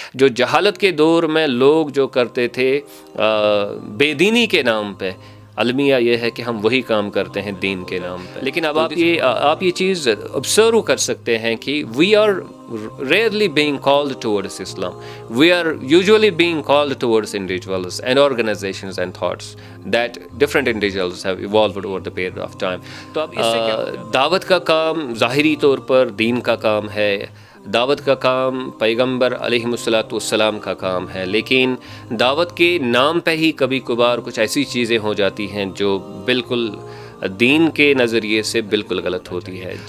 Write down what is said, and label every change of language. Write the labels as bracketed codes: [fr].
[ur] جو جہالت کے دور میں لوگ جو کرتے تھے بے دینی کے نام پہ، المیہ یہ ہے کہ ہم وہی کام کرتے ہیں دین کے نام پہ. لیکن اب آپ یہ چیز آبزرو کر سکتے ہیں کہ [en] We are rarely being called towards Islam. We are usually being called towards individuals and organizations and thoughts that different individuals have evolved over the period of time. [ur] تو اب اس سے دعوت کا کام ظاہری طور پر دین کا کام ہے، دعوت کا کام پیغمبر علیہ الصلوۃ والسلام کا کام ہے، لیکن دعوت کے نام پہ ہی کبھی کبھار کچھ ایسی چیزیں ہو جاتی ہیں جو بالکل دین کے نظریے سے بالکل غلط ہوتی ہے.